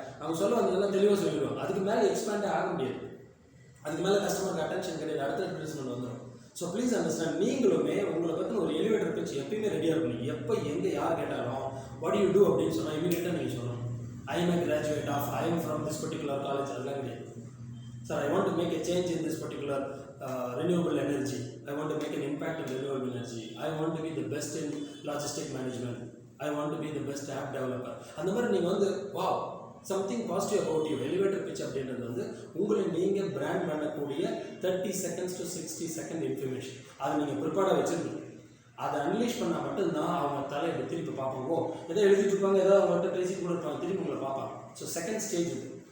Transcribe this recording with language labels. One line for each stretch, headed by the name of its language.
Tamil: அவங்க சொல்ல வந்ததெல்லாம் தெளிவாக சொல்லிடுவாங்க. அதுக்கு மேலே எக்ஸ்பேண்டே ஆக முடியாது, அதுக்கு மேலே கஸ்டமருக்கு அட்டென்ஷன் கிடையாது, அடுத்த அட்வர்டைஸ்மெண்ட் வந்துடும்.
English: so please understand,
Tamil: நீங்களுமே உங்களை பற்றின ஒரு எலிவேட்டர் பிச் எப்பயுமே ரெடியாக இருக்கணும். எப்போ எங்கே யார் கேட்டாலும்
English: what you do
Tamil: அப்படின்னு சொன்னால் இமீடியட்டாக நீங்கள் சொல்லணும்,
English: I am a graduate of, I am from this particular college.
Tamil: அதெல்லாம் கிடையாது.
English: Sir, I want to make a change in this particular renewable energy. I want to make an impact in renewable energy. I want to be the best in logistic management. I want to be the best app developer.
Tamil: அந்த மாதிரி நீங்கள் வந்து
English: wow something positive about you,
Tamil: elevator pitch அப்படின்றது வந்து உங்களை நீங்கள் brand பண்ணக்கூடிய
English: 30 seconds to 60 second
Tamil: information. அதை நீங்கள் ப்ரிப்பேர்டாக வச்சுருக்கணும். அதை அனலைஸ் பண்ணால் மட்டும்தான் அவங்க தலை இப்படி திருப்பி பார்ப்பாங்க. எதோ எழுதிட்டு இருப்பாங்க, ஏதோ அவங்கள்ட்ட பேசிட்டு கூட இருப்பாங்க, திருப்பி உங்களை பார்ப்பாங்க. ஸோ செகண்ட் ஸ்டேஜ் இது.